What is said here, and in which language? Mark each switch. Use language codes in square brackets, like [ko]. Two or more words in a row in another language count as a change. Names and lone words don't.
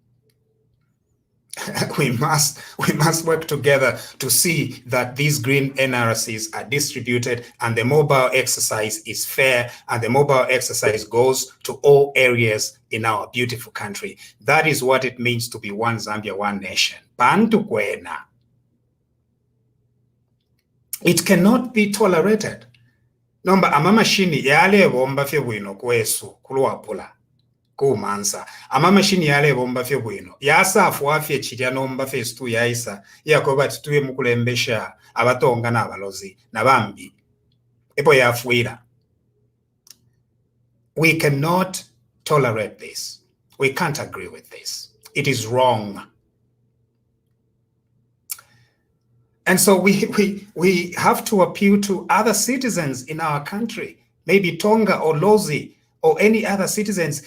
[en] We must work together to see that these green NRCs are distributed and the mobile exercise is fair and the mobile exercise goes to all areas in our beautiful country. That is what it means to be one Zambia, one nation. [bem] Bantu kwena. [en] It cannot be tolerated. [bem] Nomba amamashini yale bomba fye bwino kwesu kuluwapula. Kumansa amamashini yale bomba fye bwino yasafu afye chirya nomba festu yaisa yakoba tutuye mukulembesha abatonga n'abalozi nabambi epo yafuira. [en] We cannot tolerate this. We can't agree with this. It is wrong. And so we have to appeal to other citizens in our country, maybe Tonga or Lozi or any other citizens.